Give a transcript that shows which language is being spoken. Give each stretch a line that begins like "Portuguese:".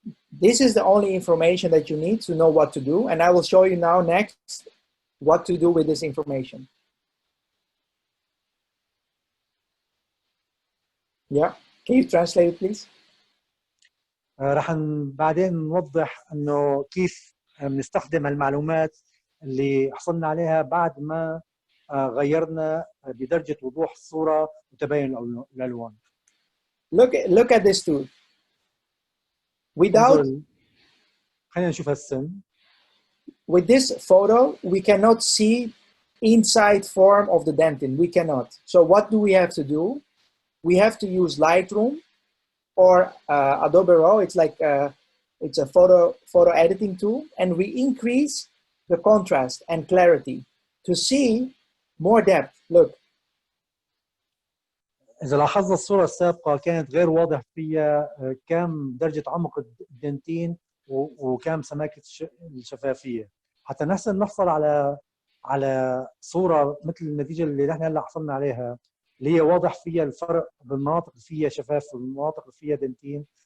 English: this is the only information that you need to know what to do, and I will show you now next what to do with this information. Yeah, can you translate it please?
Arabic: رح بعدين نوضح انه كيف بنستخدم المعلومات اللي حصلنا عليها بعد ما غيرنا بدرجة وضوح الصورة وتباين الألوان.
English: Look at this tool. Without
Arabic: خلينا نشوف هالسن.
English: With this photo, we cannot see inside form of the dentin. We cannot. So what do we have to do? We have to use Lightroom or Adobe Raw. It's like it's a photo editing tool, and we increase the contrast and clarity to see more depth. Look.
Arabic: إذا لاحظنا الصورة السابقة كانت غير واضح فيها كم درجة عمق الدنتين وكم سماكة الشفافية. حتى نحسن نحصل على صورة مثل النتيجة اللي نحن هلا حصلنا عليها، اللي هي واضح فيها الفرق بالمناطق اللي فيها شفاف والمناطق اللي فيها دنتين.